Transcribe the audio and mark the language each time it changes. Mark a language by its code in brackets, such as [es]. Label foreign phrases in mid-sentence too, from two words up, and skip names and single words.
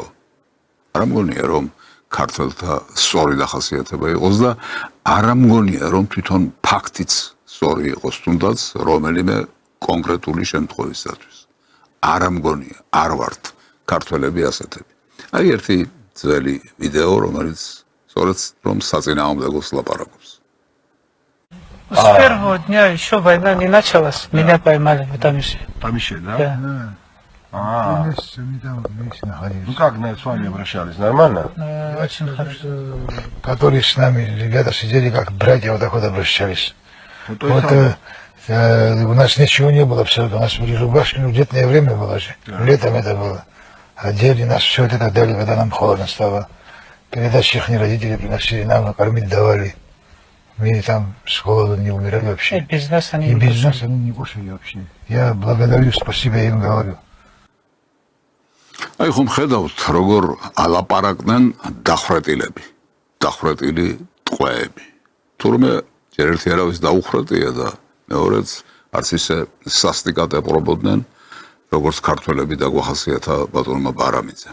[ka] არ მგონია, რომ ქართველთა სწორი დახასიათება იყოს და არ მგონია, რომ თვითონ ფაქტიც სწორი იყოს, თუნდაც რომელიმე კონკრეტული შემთხვევისათვის. არ მგონია, არ ვართ ქართველები ასეთები. აი ერთი ძველი видео, რომელიც სწორედ რომ საწინააღმდეგოს лапаракობს. [ru] С первого дня еще война не началась, меня поймали в Тамише. Тамише, да? Да. Ну как с вами обращались? Нормально? Очень хорошо. Которые с нами ребята сидели как братья, вот так вот обращались. Вот у нас ничего не было абсолютно. У нас были рубашки, ну летнее время было же. Летом это было. Одели нас, все вот это дали, когда нам холодно стало. Передачи их родители приносили нам, накормить давали. Мы там с голоду не умирали вообще. И без нас они И не без кушали. нас они не кушали вообще. Я благодарю, спасибо им говорю. [ka] აი ხომ ხედავთ, როგორ ალაპარაკდნენ დახვრეტილები, დახვრეტილი ტყვეები. თურმე ჯერ ერთი არავის დაუხრეტია და მეორეც არც ისე სასტიკად ეპყრობოდნენ, როგორც ქართველები დაგვახასიათა ბატონმა ბარამიძემ.